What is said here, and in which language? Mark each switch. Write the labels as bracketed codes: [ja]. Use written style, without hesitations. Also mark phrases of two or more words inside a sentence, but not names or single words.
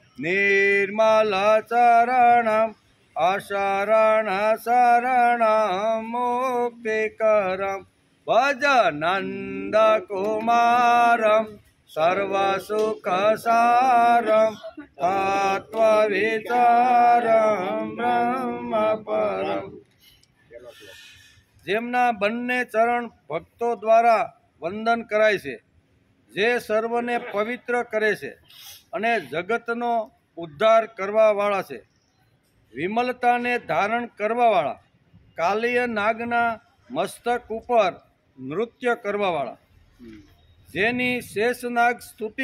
[sa] निर्मलचरणम् अशरणशरणं मुक्तिकरं भज नन्दकुमारं सर्वसुखसारं तत्त्वविचारं ब्रह्मपरम्। [gu] જેમના બંને ચરણ ભક્તો દ્વારા વંદન કરાય છે, જે સર્વને પવિત્ર કરે છે અને જગતનો ઉદ્ધાર કરવાવાળા છે, વિમલતાને ધારણ કરવાવાળા, કાલિય નાગના મસ્તક ઉપર નૃત્ય કરવાવાળા, જેની શેષનાગ સ્તુતિ